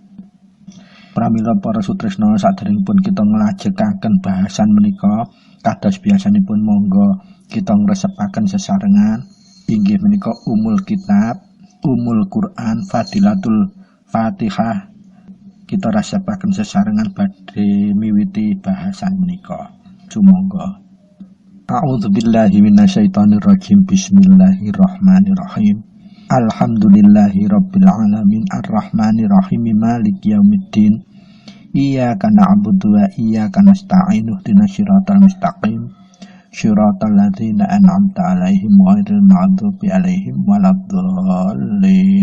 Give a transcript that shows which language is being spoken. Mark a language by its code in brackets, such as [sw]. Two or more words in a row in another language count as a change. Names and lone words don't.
[jv] Pramila para sutresna, saderengipun kita nglajengaken bahasan menika kados biasanipun monggo kita ngresepaken sesarengan inggih menika [ar] أم الكتاب, أم القرآن, فضيلة الفاتحة. [jv] Kita rasapaken sesarengan badhe miwiti bahasan menika. Sumangga. [ar] أعوذ بالله من الشيطان الرجيم. بسم الله الرحمن الرحيم الحمد لله رب العالمين الرحمن الرحيم مالك يوم الدين. إياك نعبد وإياك نستعين اهدنا الصراط المستقيم صراط الذين أنعمت عليهم غير المغضوب عليهم ولا الضالين.